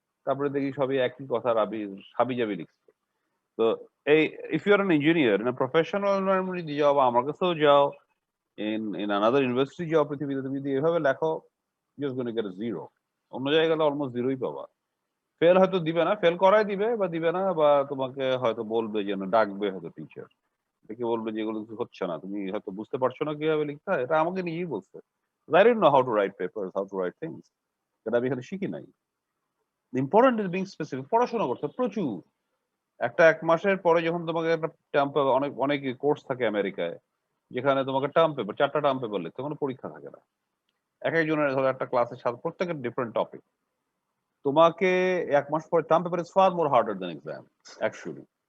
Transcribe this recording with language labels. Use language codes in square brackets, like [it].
[bn] তারপরে দেখি সবই একই কথা, হাবিজাবি লিখছো। তো এই [en] if you are an engineer in professional environment [bn] যদি যাও, বা আমার কাছেও যাও, [en] in another university [bn] যাও, পৃথিবীতে তুমি যদি এভাবে লেখো, [en] Just gonna get 0। [bn] অন্য জায়গায় গেলে অলমোস্ট 0ই পাবা। ফেল হয়তো দিবে না, ফেল করাই দিবে বা দিবে না, বা তোমাকে হয়তো বলবে যেন ডাকবে হয়তো টিচার, দেখে বলবে যে এগুলো কিছু হচ্ছে না, তুমি হয়তো বুঝতে পারছো না কিভাবে লিখতে হয়। এটা আমাকে নিজেই বলছে। [en] I didn't know how to write papers, how to write things. [bn] এটা আমি এখানে শিখি নাই। [en] Important is being specific. [bn] পড়াশোনা করতে হবে প্রচুর। 1 মাসের পরে যখন তোমাকে একটা টার্ম পেপার, অনেক অনেক কোর্স থাকে আমেরিকায়, যেখানে তোমাকে টার্ম পেপার 4টা টার্ম পেপার লিখতে, কোনো পরীক্ষা থাকে না। এক একজনের ধরো একটা ক্লাসের সাথে প্রত্যেকের ডিফারেন্ট টপিক। তোমাকে 1 মাস পরে [en] Term paper is far more harder than exam actually.